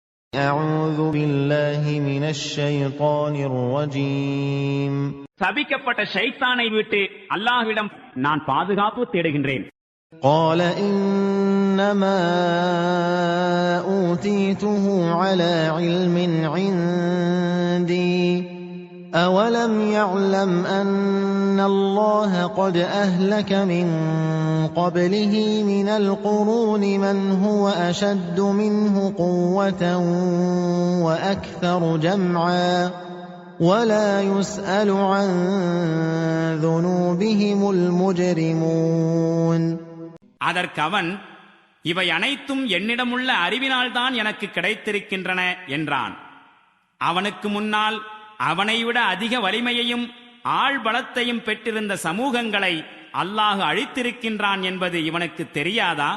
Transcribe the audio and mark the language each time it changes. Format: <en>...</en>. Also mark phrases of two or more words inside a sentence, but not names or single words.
<ar>أعوذ بالله من الشيطان الرجيم.</ar> <ta>சபிக்கப்பட்ட ஷைத்தானை விட்டு அல்லாஹ்விடம் நான் பாதுகாப்பு தேடுகின்றேன்.</ta> <ar>قال إنما أوتيته على علم عندي أولم يعلم أن الله قد أهلك من قبله من القرون من هو أشد منه قوة وأكثر جمعا ولا يسأل عن ذنوبهم المجرمون.</ar> <ta>அதற்கு அவன், இவை அனைத்தும் என்னிடமுள்ள அறிவினால்தான் எனக்கு கிடைத்திருக்கின்றன என்றான். அவனுக்கு முன்னால் அவனை விட அதிக வலிமையையும் ஆள்பலத்தையும் பெற்றிருந்த சமூகங்களை அல்லாஹ் அழித்திருக்கின்றான் என்பது இவனுக்கு தெரியாதா?</ta>